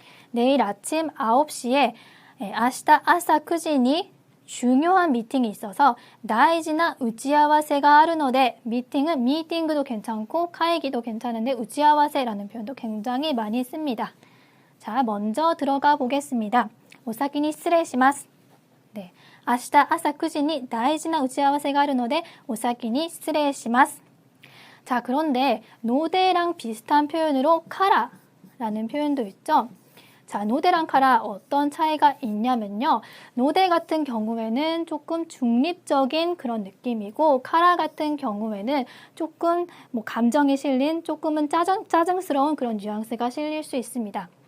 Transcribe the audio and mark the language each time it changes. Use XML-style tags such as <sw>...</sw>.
<ko>내일 아침 9시에</ko> <ja>明日朝9時に</ja> <ko>중요한 미팅이 있어서</ko> <ja>大事な打ち合わせがあるので</ja> <ko>미팅은 미팅도 괜찮고会議도 괜찮은데 打ち合わせ라는 표현도 굉장히 많이 씁니다. 자, 먼저 들어가 보겠습니다.</ko> <ja>お先に失礼します.</ja> <ko>네,</ko> <ja>明日朝9時に大事な打ち合わせがあるので お先に失礼します.</ja> <ko>자, 그런데 노대랑 비슷한 표현으로 카라라는 표현도 있죠. 자, 노대랑 카라 어떤 차이가 있냐면요. 노대 같은 경우에는 조금 중립적인 그런 느낌이고 카라 같은 경우에는 조금 감정이 실린 조금은 짜증스러운 그런 뉘앙스가 실릴 수 있습니다.</ko>